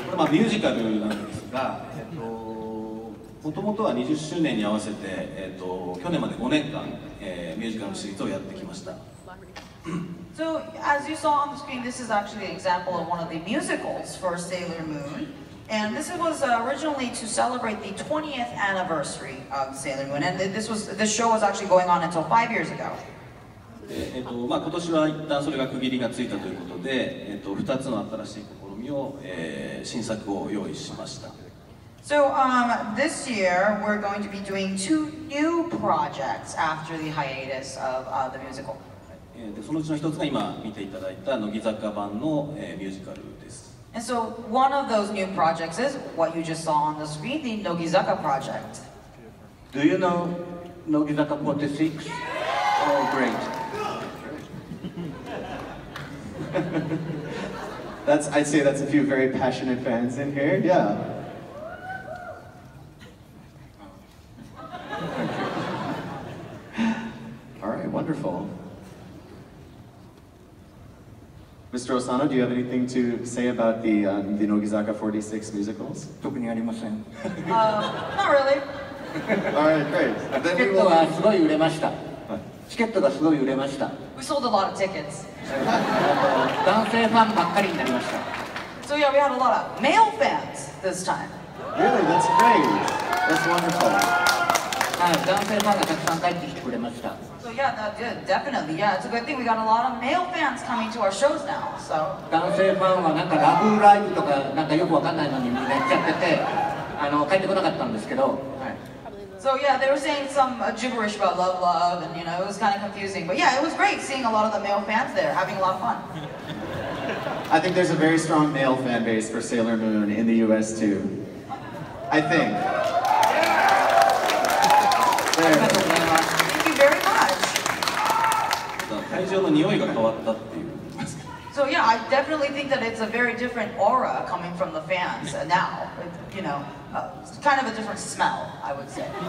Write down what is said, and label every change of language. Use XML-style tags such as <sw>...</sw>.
<ja>ミュージカルなんですが、もともとは20周年に合わせて、去年まで5年間、ミュージカルのシリーズをやってきました。</ja> <en>So, as you saw on the screen, this is actually an example of one of the musicals for Sailor Moon. And this was originally to celebrate the 20th anniversary of Sailor Moon. And this show was actually going on until 5 years ago.</en> <ja>今年は一旦それが区切りがついたということで、2つの新しい試みを、新作を用意しました。</ja> <en>So this year we're going to be doing 2 new projects after the hiatus of the musical.</en> <ja>でそのうちの一つが今見ていただいた乃木坂版の、ミュージカルです。</ja> <en>And so one of those new projects is what you just saw on the screen, the Nogizaka project. Do you know Nogizaka 46? Oh, great. I'd say that's a few very passionate fans in here, yeah. All right, wonderful. Mr. Osano, do you have anything to say about the Nogizaka 46 musicals?</en> <ja>特にありません。</ja> <en>Not really. All right, great.</en> <ja>チケットがすごい売れました。チケットがすごい売れました。</ja> <en>We sold a lot of tickets.</en> <ja>男性ファンばっかりになりました。</ja> <en>So yeah, we had a lot of male fans this time. Really, that's great. That's wonderful.</en> <ja>はい、男性ファンがたくさん帰ってきてくれました。</ja> <en>So yeah, definitely, yeah, it's a good thing we got a lot of male fans coming to our shows now. So</en> <ja>男性ファンはなんかラブライブとかなんかよくわかんないのにみんな行っちゃってて、帰ってこなかったんですけど。はい</ja> <en>So yeah, they were saying some gibberish about love, and it was kind of confusing. But yeah, it was great seeing a lot of the male fans there, having a lot of fun. I think there's a very strong male fan base for Sailor Moon in the US too. I think. Thank you very much.</en> <ja>会場の匂いが変わったっていう。</ja> <en>So yeah, I definitely think that it's a very different aura coming from the fans now. It's kind of a different smell, I would say.</en>